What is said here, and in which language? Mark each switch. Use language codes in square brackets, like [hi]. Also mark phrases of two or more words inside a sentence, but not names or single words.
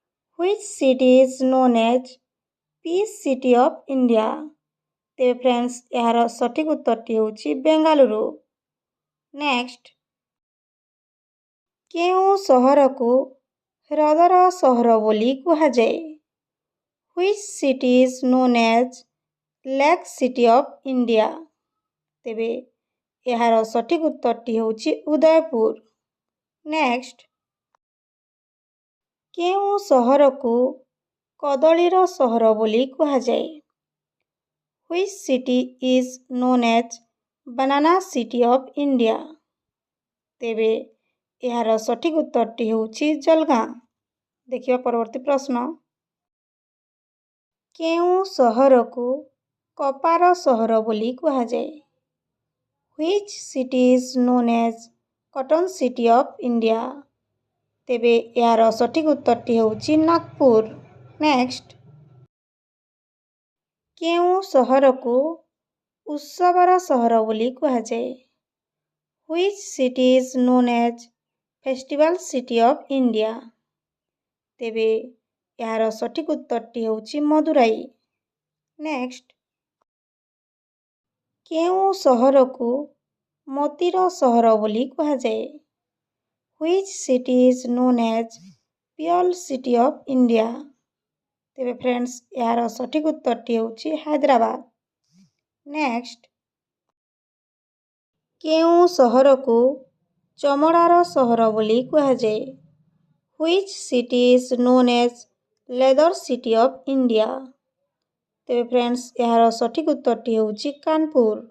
[en] Which city is known as Peace City of India? [or] ତେବେ ଫ୍ରେଣ୍ଡସ୍ ଏହାର ସଠିକ ଉତ୍ତରଟି ହେଉଛି ବେଙ୍ଗାଲୁରୁ। ନେକ୍ସଟ, କେଉଁ ସହରକୁ ହ୍ରଦର ସହର ବୋଲି କୁହାଯାଏ? [en] Which city is known as Lake City of India? [or] ତେବେ ଏହାର ସଠିକ ଉତ୍ତରଟି ହେଉଛି ଉଦୟପୁର। ନେକ୍ସଟ, କେଉଁ ସହରକୁ କଦଳୀର ସହର ବୋଲି କୁହାଯାଏ? [en] Which city is known as Banana City of India? [or] ତେବେ ଏହାର ସଠିକ ଉତ୍ତରଟି ହେଉଛି ଜଲଗାଁ। ଦେଖିବା ପରବର୍ତ୍ତୀ ପ୍ରଶ୍ନ, କେଉଁ ସହରକୁ କପାର ସହର ବୋଲି କୁହାଯାଏ? [en] Which city is known as Cotton City of India? [or] ତେବେ ଏହାର ସଠିକ ଉତ୍ତରଟି ହେଉଛି ନାଗପୁର। ନେକ୍ସଟ, କେଉଁ ସହରକୁ ଉତ୍ସବର ସହର ବୋଲି କୁହାଯାଏ? [en] Which city is known as Festival City of India? [or] ତେବେ ଏହାର ସଠିକ ଉତ୍ତରଟି ହେଉଛି ମଦୁରାଇ। ନେକ୍ସଟ, କେଉଁ ସହରକୁ ମୋତିର ସହର ବୋଲି କୁହାଯାଏ? [en] Which city is known as Pearl City of India? [or] ତେବେ ଫ୍ରେଣ୍ଡସ୍ ଏହାର ସଠିକ ଉତ୍ତରଟି ହେଉଛି ହାଇଦ୍ରାବାଦ। ନେକ୍ସଟ, କେଉଁ ସହରକୁ ଚମଡ଼ାର ସହର ବୋଲି କୁହାଯାଏ? [en] Which city is known as Leather City of India? [or] ତେବେ ଫ୍ରେଣ୍ଡସ୍ ଏହାର ସଠିକ ଉତ୍ତରଟି ହେଉଛି କାନପୁର।